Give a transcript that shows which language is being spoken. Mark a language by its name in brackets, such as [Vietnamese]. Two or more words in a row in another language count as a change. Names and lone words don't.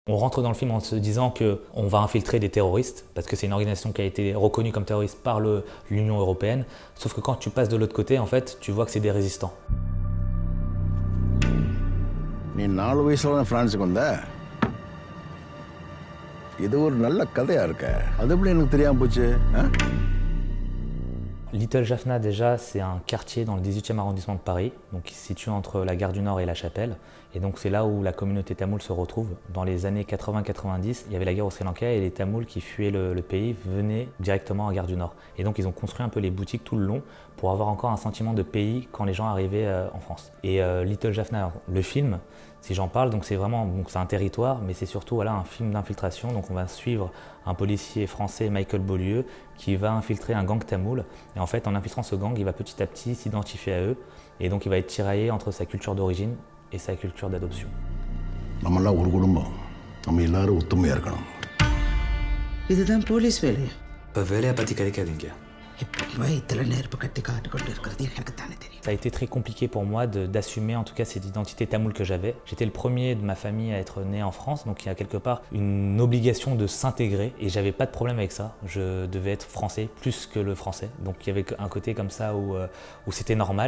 [French] On rentre dans le film en se disant qu'on va infiltrer des terroristes, parce que c'est une organisation qui a été reconnue comme terroriste par l'Union européenne, sauf que quand tu passes de l'autre côté, en fait, tu vois que c'est des résistants. [Tamil] நீ 4 வயசுல தான் பிரான்ஸுக்கு வந்த. இது ஒரு நல்ல கதையா இருக்க. அது எப்படி எனக்கு தெரியாம போச்சு? [French] Little Jaffna, déjà, c'est un quartier dans le 18e arrondissement de Paris, donc qui se situe entre la gare du Nord et la Chapelle. Et donc c'est là où la communauté tamoule se retrouve. Dans les années 80-90, il y avait la guerre au Sri Lanka et les Tamouls qui fuyaient le pays venaient directement à gare du Nord. Et donc ils ont construit un peu les boutiques tout le long pour avoir encore un sentiment de pays quand les gens arrivaient en France. Et Little Jaffna, le film, si j'en parle, donc c'est vraiment c'est un territoire, mais c'est surtout voilà, un film d'infiltration. Donc on va suivre un policier français, Michael Beaulieu, qui va infiltrer un gang tamoul. Et en fait, en infiltrant ce gang, il va petit à petit s'identifier à eux. Et donc il va être tiraillé entre sa culture d'origine et sa culture d'adoption. [Tamil] நம்மெல்லாம் ஒரு குடும்பம். நம்ம எல்லாரும் ஒத்துமையா இருக்கணும். இதுதான் போலீஸ் வேலை. இப்போ வேலையை பற்றி கிடைக்காதீங்க. [French] Ça a été très compliqué pour moi d'assumer en tout cas cette identité tamoule que j'avais. J'étais le premier de ma famille à être né en France, donc il y a quelque part une obligation de s'intégrer et j'avais pas de problème avec ça. Je devais être français plus que le français, donc il y avait un côté comme ça où c'était normal.